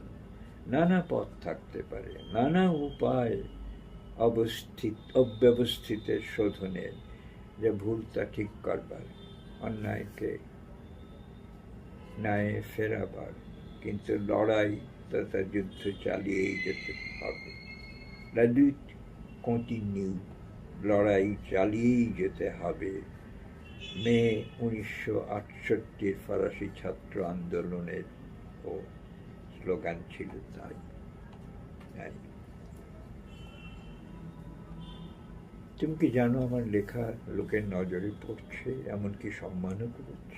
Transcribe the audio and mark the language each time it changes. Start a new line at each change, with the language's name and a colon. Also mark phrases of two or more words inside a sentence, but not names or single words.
Bangla: নানা পথ থাকতে পারে, নানা উপায় অব্যবস্থিতের শোধনের, যে ভুল তা ঠিক করবার, অন্যায়কে ন্যায় ফেরাবার। কিন্তু লড়াই তথা যুদ্ধ চালিয়েই যেতে হবে।
French: La lutte continue,
Bangla: লড়াই চালিয়েই যেতে হবে। মে 1968 ফরাসি ছাত্র আন্দোলনের ও স্লোগান ছিল তাই। তুমি কি জানো, আমার লেখা লোকের নজরে পড়ছে, এমনকি সম্মানও করছে।